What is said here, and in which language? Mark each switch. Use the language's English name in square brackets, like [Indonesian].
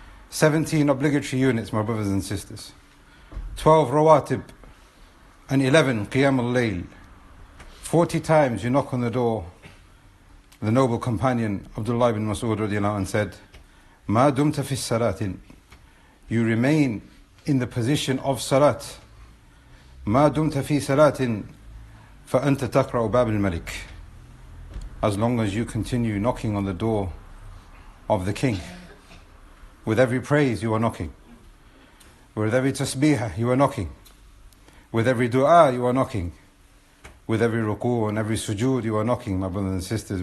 [English] 17 obligatory units, my brothers and sisters. 12 rawatib and 11 qiyam al-layl. 40 times you knock on the door. The noble companion Abdullah ibn Mas'ud radiallahu anh said, [Arabic] Ma dumta fi salatin. [English] You remain in the position of salat. [Arabic] ما دمت في صلاة فأنت تقرأ باب الملك. [English] As long as you continue knocking on the door of the king. With every praise you are knocking. With every tasbih you are knocking. With every dua you are knocking. With every ruku and every sujood you are knocking, my brothers and sisters.